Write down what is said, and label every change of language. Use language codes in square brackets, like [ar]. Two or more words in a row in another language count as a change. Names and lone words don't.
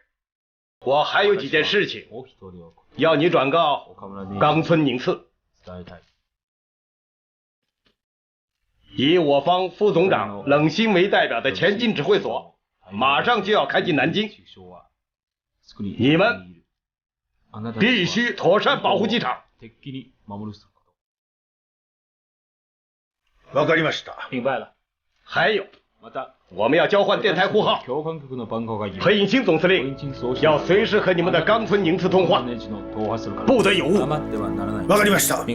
[zh] 我还有几件事情要你转告冈村宁次。以我方副总长冷心为代表的前进指挥所马上就要开进南京，你们必须妥善保护机场。 [ja] わかりました。 [zh] 明白了。还有，我们要交换电台呼号。裴应钦总司令要随时和你们的冈村宁次通话，不得有误。 [ja] わかりました。